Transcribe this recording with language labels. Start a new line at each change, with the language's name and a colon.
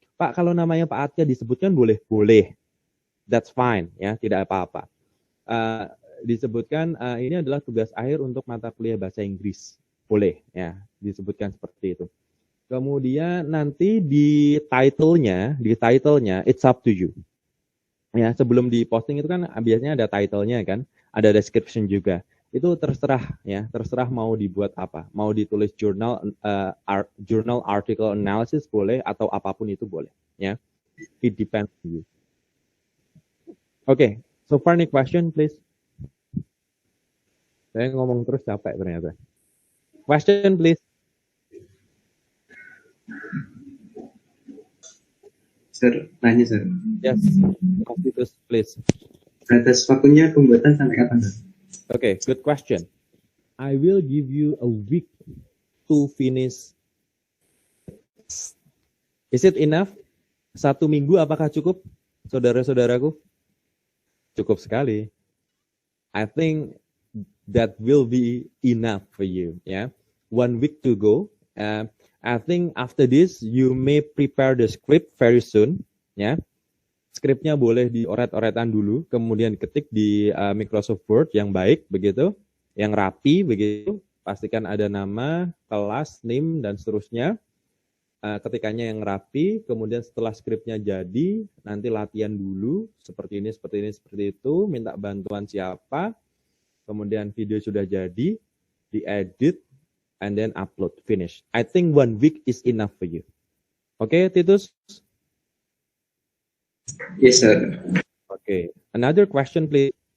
Indonesian: Pak, kalau namanya Pak Atya disebutkan boleh,
English: that's fine,
Indonesian: ya, tidak apa-apa. Disebutkan ini adalah tugas akhir untuk mata kuliah bahasa Inggris, boleh, ya, disebutkan seperti itu. Kemudian nanti di title-nya
English: it's up to you.
Indonesian: Ya, sebelum di posting itu kan biasanya ada title-nya kan, ada description juga. Itu terserah, ya, terserah mau dibuat apa. Mau ditulis journal article analysis boleh atau apapun itu boleh, ya.
English: It depends on you. Okay, so far any question please.
Indonesian: Saya ngomong terus capek ternyata.
English: Question please.
Indonesian: Sir, nanya sir.
English: Yes, please.
Indonesian: Batas waktunya pembuatan sampai kapan sir?
English: Okay, good question. I will give you a week to finish. Is it enough?
Indonesian: 1 minggu apakah cukup, saudara-saudaraku? Cukup sekali.
English: I think that will be enough for you. Yeah, 1 week to go. I think after this you may prepare the script very soon.
Indonesian: Ya, skripnya boleh dioret-oretan dulu, kemudian ketik di Microsoft Word yang baik begitu, yang rapi begitu. Pastikan ada nama, kelas, NIM dan seterusnya. Ketikannya yang rapi, kemudian setelah skripnya jadi, nanti latihan dulu seperti ini, seperti itu, minta bantuan siapa. Kemudian video sudah jadi, diedit,
English: and then upload, finish. I think 1 week is enough for you. Okay, Titus? Yes, sir. Okay, another question, please.